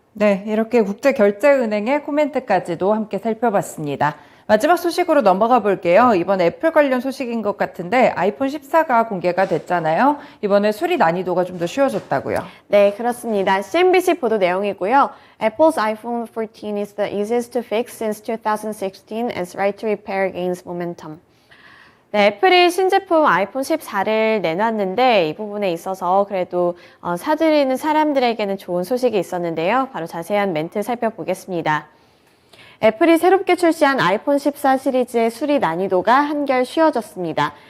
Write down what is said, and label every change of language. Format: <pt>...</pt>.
<ko>네, 이렇게 국제결제은행의 코멘트까지도 함께 살펴봤습니다. 마지막 소식으로 넘어가 볼게요. 이번 애플 관련 소식인 것 같은데 아이폰 14가 공개가 됐잖아요. 이번에 수리 난이도가 좀 더 쉬워졌다고요. 네, 그렇습니다. CNBC 보도 내용이고요.</ko> <en>Apple's iPhone 14 is the easiest to fix since 2016 as right to repair gains momentum.</en> <ko>네, 애플이 신제품 아이폰 14를 내놨는데 이 부분에 있어서 그래도 사들이는 사람들에게는 좋은 소식이 있었는데요. 바로 자세한 멘트 살펴보겠습니다. 애플이 새롭게 출시한 아이폰 14 시리즈의 수리 난이도가 한결 쉬워졌습니다.</ko>